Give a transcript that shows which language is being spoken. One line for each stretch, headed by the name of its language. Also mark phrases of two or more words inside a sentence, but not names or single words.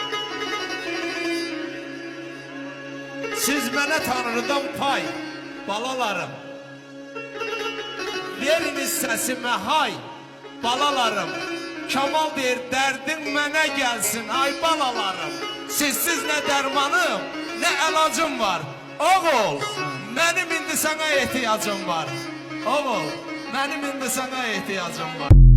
Azerbaijani: Siz mənə Tanrıdan pay, balalarım. Veriniz səsimə hay, balalarım. Kamal deyir, dərdin mənə gəlsin, ay balalarım. Sizsiz nə dərmanım, nə əlacım var. Oğul, mənim indi
Turkish: sana ihtiyacım var.
Azerbaijani: Oğul, mənim indi
Turkish: sana ihtiyacım var.